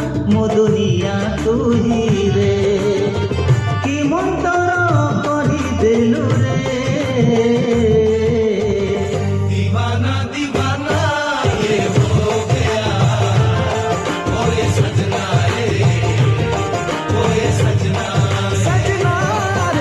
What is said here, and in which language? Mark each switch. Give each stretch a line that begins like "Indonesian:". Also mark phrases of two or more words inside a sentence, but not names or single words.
Odia: ମୋ ଦୁନିଆ ତୁ ହିଁ ରେ କି ମନ୍ତର କରିଦେଲୁ ରେ
Hindi: दीवाना दीवाना ये हो गया ओए सजना रे ओए सजना सजना रे